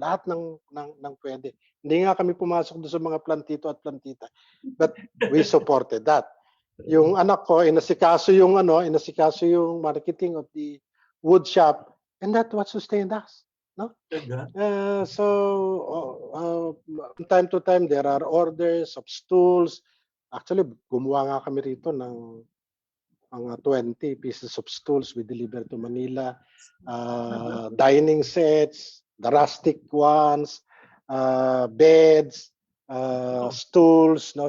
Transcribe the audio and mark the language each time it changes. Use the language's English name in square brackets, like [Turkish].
[Filipino] Lahat ng pwede. Hindi nga kami pumasok doon sa mga plantito at plantita, [English] but we supported that. [Filipino] Yung anak ko inasikaso yung [English] marketing of the wood shop, and that what sustained us, no? So from time to time there are orders of stools. Actually [Filipino] gumawa nga kami rito ng mga [English] 20 pieces of stools we deliver to Manila. Dining sets, the rustic ones, beds, stools, no?